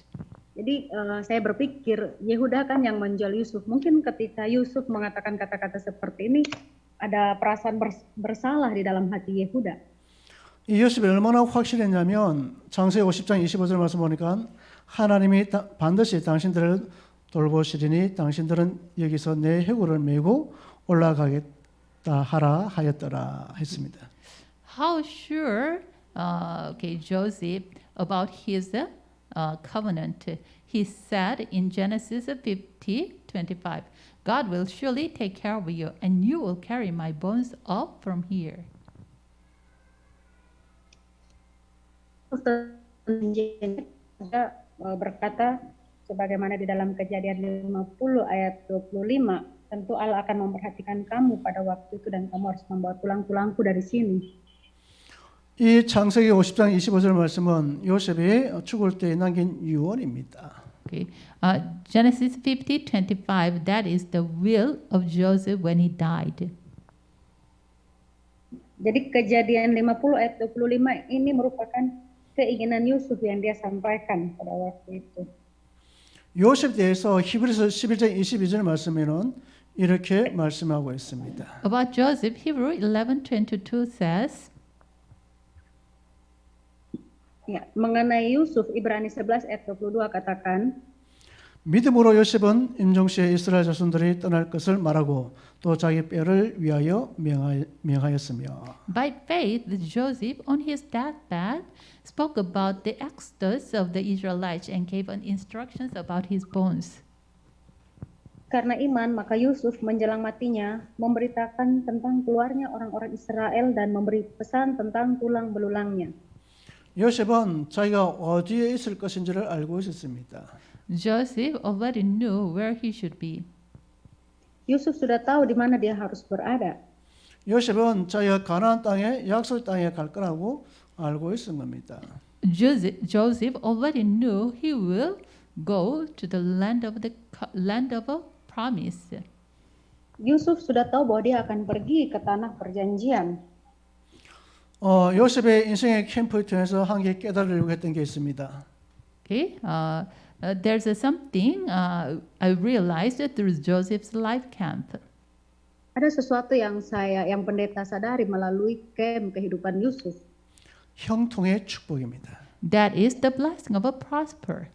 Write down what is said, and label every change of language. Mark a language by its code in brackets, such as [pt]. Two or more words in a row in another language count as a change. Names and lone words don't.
[id] Jadi saya berpikir Yehuda kan yang menjual Yusuf. Mungkin ketika Yusuf mengatakan kata-kata seperti ini, ada perasaan bersalah di dalam hati Yehuda. [ko] 이 요셉이 얼마나 확실했냐면 창세 50장 25절 말씀 보니까 하나님이 반드시 당신들을 돌보시리니 당신들은 여기서 내 해골을 메고 올라가겠다 하라 하였더라 했습니다. [en] How sure Joseph about his covenant? He said in Genesis 50:25, God will surely take care of you and you will carry my bones up from here. [id] Berkata sebagaimana di dalam Kejadian 50 ayat 25, tentu Allah akan memperhatikan kamu pada waktu itu dan kamu harus membawa tulang-tulangku dari sini. [ko] 이 창세기 50장 25절 말씀은 요셉이 죽을 때 남긴 유언입니다. [en] Okay. Genesis 50:25. That is the will of Joseph when he died. [id] Jadi Kejadian 50 ayat 25 ini merupakan keinginan Yusuf yang dia sampaikan pada waktu itu. [ko] 요셉에 대해서 히브리서 11장 22절 말씀에는 이렇게 말씀하고 있습니다. [en] About Joseph, Hebrew 11:22 says, [id] Ya, mengenai Yusuf, Ibrani 11 ayat 22 katakan, [ko] 믿음으로 요셉은 임종시에 이스라엘 자손들이 떠날 것을 말하고 또 자기 뼈를 위하여 명하였으며 [en] by faith, Joseph, on his deathbed, spoke about the exodus of the Israelites and gave instructions about his bones. [id] karena iman maka Yusuf menjelang matinya memberitakan tentang keluarnya orang-orang Israel dan memberi pesan tentang tulang belulangnya. [ko] 요셉은 자기가 어디에 있을 것인지를 알고 있었습니다. [en] Joseph already knew where he should be. [id] Yusuf sudah tahu di mana dia harus berada. [ko] 요셉은 자기가 가나안 땅에 약속 땅에 갈 거라고 알고 있은 겁니다. [en] Joseph already knew he will go to the land of a promise. [id] Yusuf sudah tahu bahwa dia akan pergi ke tanah perjanjian. [ko] 요셉의 인생의 캠프를 통해서 한 개 깨달으려고 했던 게 있습니다. [en] Okay, there's something I realized through Joseph's life camp. [id] Ada sesuatu yang pendeta sadari melalui camp kehidupan Yusuf. [ko] 형통의 축복입니다. [en] That is the blessing of a prosper.